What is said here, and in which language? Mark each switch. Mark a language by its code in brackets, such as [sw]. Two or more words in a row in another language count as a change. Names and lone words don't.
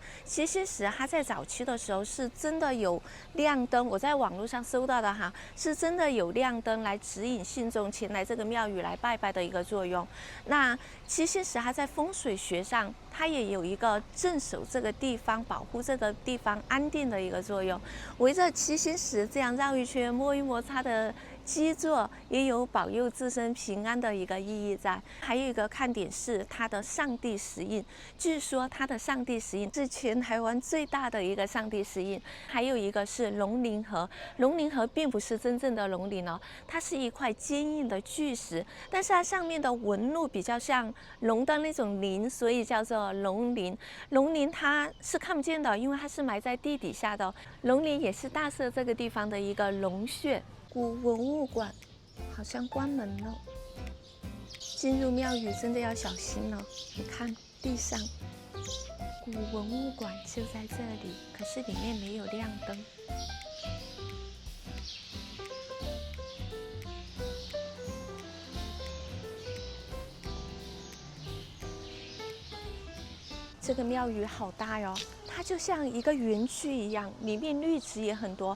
[zh] 七星石它在早期的時候是真的有亮燈，我在網絡上搜到的哈，是真的有亮燈來指引信眾前來這個廟宇來拜拜的一個作用。那七星石它在風水學上，它也有一個鎮守這個地方、保護這個地方安定的一個作用。圍着七星石這樣繞一圈，摸一摸它的基座也有保佑自身平安的一個意義在。還有一個看點是它的上帝石印，據說它的上帝石印是全台灣最大的一個上帝石印。還有一個是龍鱗盒，龍鱗盒並不是真正的龍鱗哦，它是一塊堅硬的巨石，但是它上面的紋路比較像龍的那種鱗，所以叫做龍鱗。龍鱗它是看不見的，因為它是埋在地底下的。龍鱗也是大社這個地方的一個龍穴。古文物館好像關門了，進入廟宇真的要小心了。你看地上，古文物館就在這裡，可是裡面沒有亮燈。这個廟宇好大喲，它就像一個園區一樣，裡面綠植也很多。